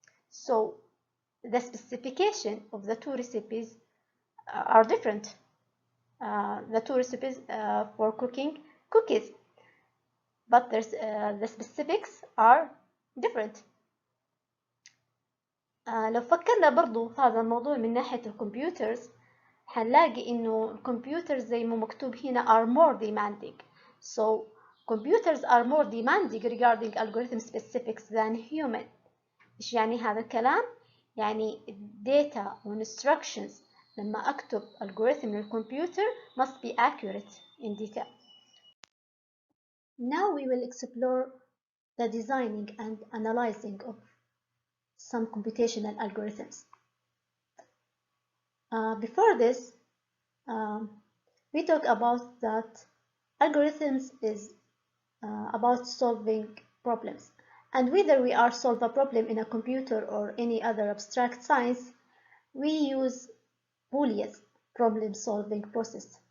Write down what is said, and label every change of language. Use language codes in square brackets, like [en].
[en] So the specification of the two recipes are different. The two recipes for cooking cookies, but the specifics are different. [ar] لو فكرنا برضو في هذا الموضوع من ناحية الكمبيوترز هنلاقي إنه الكمبيوترز زي ما مكتوب هنا [en] are more demanding. So computers are more demanding regarding algorithm specifics than human. [ar] إيش يعني هذا الكلام؟ يعني data و instructions لما أكتب algorithm للكمبيوتر [en] must be accurate in detail. Now we will explore the designing and analyzing of some computational algorithms. Before this, we talk about that algorithms is about solving problems, and whether we are solve a problem in a computer or any other abstract science, we use Polya's problem-solving process.